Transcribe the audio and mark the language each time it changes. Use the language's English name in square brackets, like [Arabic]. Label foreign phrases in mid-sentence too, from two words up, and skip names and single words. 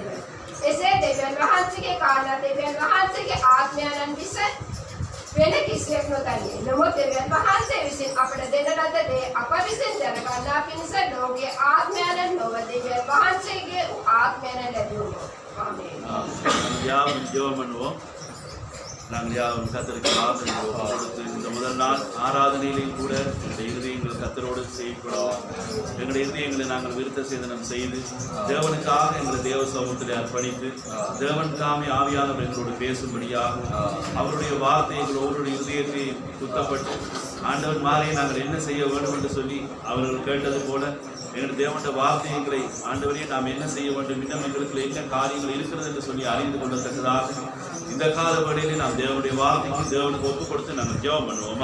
[Sinhala] එසේ දෙවියන් වහන්සේගේ කාරණා දෙවියන් වහන්සේගේ ආත්මයන් විස වෙන කිසියෙක් නොදන්නේ. නමුත් දෙවියන් වහන්සේ විසින් අපට දෙන ලද දේ අප විසින් දැනගන්නා පිණිස ලෝකයේ ආත්මයන් නොව දෙවියන් වහන්සේගේ ආත්මයන් ලැබුණා. ආමේන්. [Tamil] யாவும் ஜெபம் பண்ணுவோம். நாங்கள் யாவும் கர்த்தருக்கு ஆராதனை கொடுத்து இந்த முதல் நாள் ஆராதனையிலையும் கூட இந்த இருதயங்கள் கர்த்தரோடு செய்யக்கூடாது. எங்களுடைய இருதயங்களை நாங்கள் விருத்த சேதனம் செய்து தேவனுக்காக எங்களை தேவ சமூகத்தில் அர்ப்பணித்து தேவன் தாமே ஆவியானவர் எங்களோடு பேசும்படியாக அவருடைய வார்த்தை எங்கள் ஒவ்வொரு இருதயத்தை குத்தப்பட்டு ஆண்டவர் மாறியை நாங்கள் என்ன செய்ய வேண்டும் என்று சொல்லி அவர்கள் கேட்டது போல எங்கள் தேவனுடைய வார்த்தைகளை ஆண்டவரே நாம் என்ன செய்ய வேண்டும், இன்னும் எங்களுக்கு என்ன காரியங்கள் இருக்கிறது என்று சொல்லி அறிந்து கொள்ளத்தக்கதாக இந்த கால வேளையிலே நாம் தேவனுடைய வார்த்தைக்கு தேவனுக்கு ஒப்பு கொடுத்து நாங்கள் ஜெபம் பண்ணுவோம்.